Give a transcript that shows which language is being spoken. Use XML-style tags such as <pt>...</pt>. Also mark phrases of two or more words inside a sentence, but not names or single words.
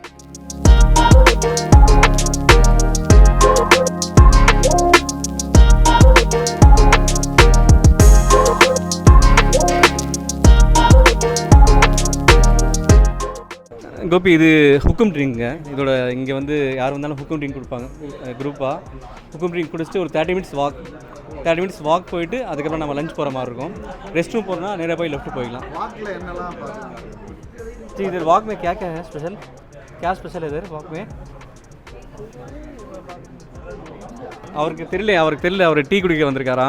<ta>கோபி, இது ஹுக்கும் ட்ரிங்க்குங்க. இதோட இங்கே வந்து யார் வந்தாலும் ஹுக்கும் ட்ரிங்க் கொடுப்பாங்க குரூப்பாக. ஹுக்கும் ட்ரிங்க் குடிச்சிட்டு ஒரு 30</ta> <en>minutes walk</en> <ta>போயிட்டு அதுக்கப்புறம் நம்ம லஞ்ச் போகிற மாதிரி இருக்கும்.</ta> <en>rest room</en> <ta>போகிறோம்னா நேராக போய் லெஃப்ட் போய்க்கலாம்.</ta> <hi>जी इधर वॉक में क्या है स्पेशल? क्या स्पेशल है इधर वॉक में?</hi> <ta>அவருக்கு தெரியல அவர் டீ குடிக்க வந்திருக்காராம்.</ta>